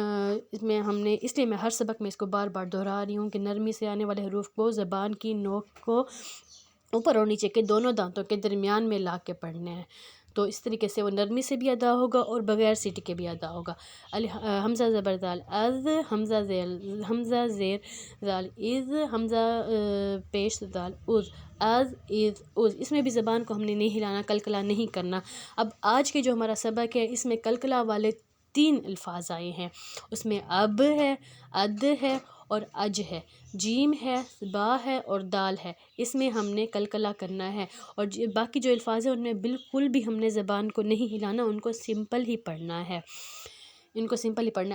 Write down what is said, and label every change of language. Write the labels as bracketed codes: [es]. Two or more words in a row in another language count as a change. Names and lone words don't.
[ur] اس میں ہم نے اس لیے میں ہر سبق میں اس کو بار بار دہرا رہی ہوں کہ نرمی سے آنے والے حروف کو زبان کی نوک کو اوپر اور نیچے کے دونوں دانتوں کے درمیان میں لا کے پڑھنا ہے، تو اس طریقے سے وہ نرمی سے بھی ادا ہوگا اور بغیر سیٹی کے بھی ادا ہوگا۔ حمزہ زبر دال از، حمزہ زیر دال از، حمزہ پیش دال از، از از از۔ اس میں بھی زبان کو ہم نے نہیں ہلانا، کلکلا نہیں کرنا۔ اب آج کے جو ہمارا سبق ہے اس میں کلکلا والے 3 الفاظ آئے ہیں، اس میں اب ہے، اد ہے اور اج ہے، جیم ہے، با ہے اور دال ہے، اس میں ہم نے کلکلا کرنا ہے، اور باقی جو الفاظ ہیں ان میں بالکل بھی ہم نے زبان کو نہیں ہلانا، ان کو سمپل ہی پڑھنا ہے، ان کو سمپل ہی پڑھنا ہے۔